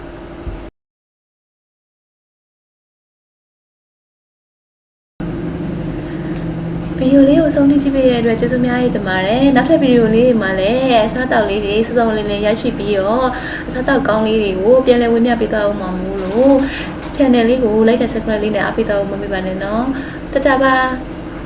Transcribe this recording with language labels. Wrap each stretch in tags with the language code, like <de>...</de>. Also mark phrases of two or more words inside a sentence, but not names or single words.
<my>ဗီဒီယိုလေးကိုဆုံးဖြတ်ကြည့်ပေးတဲ့အတွက်ကျေးဇူးအများကြီးတင်ပါတယ်နောက်ထပ်ဗီဒီယိုလေးတွေမှာလည်းအစားအသောက်လေးတွေစုစုံလေးလေးရရှိပြီးတော့အစားအသောက်ကောင်းလေးတွေကိုပြန်လည်ဝင်ပြပေးသွားအောင်ပါမို့လို့channel လေးကို</my> <en>like and subscribe</en> <my>လေးနဲ့အားပေးတော့မမေ့ပါနဲ့နော်တတပါ</my>